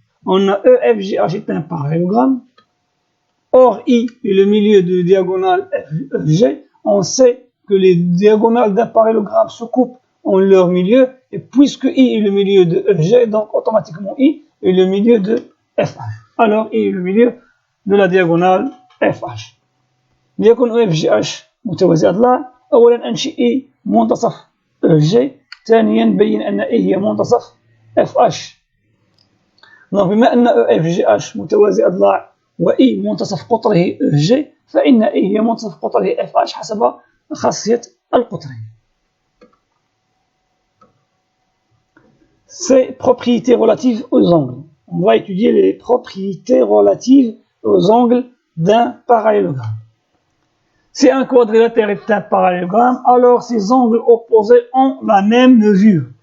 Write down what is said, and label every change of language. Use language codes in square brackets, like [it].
[fr] On a E, F, G, H est un parallélogramme. Or, I est le milieu du diagonale FG. On sait que les diagonales d'un parallélogramme se coupent en leur milieu, et puisque I est le milieu de EG, donc automatiquement I est le milieu de FH. Alors I est le milieu de la diagonale FH. [ar] ليكن EFGH متوازي أضلاع. أولا أنشئ I منتصف EG. ثانيا بين أن I هي منتصف FH. بما أن EFGH متوازي أضلاع و I منتصف قطره EG، فإن I هي منتصف قطره FH حسب خاصية القطرين. [fr] Ces propriétés relatives aux angles. On va étudier les propriétés relatives aux angles d'un parallélogramme. Si un quadrilatère est un parallélogramme, alors ses angles opposés ont la même mesure.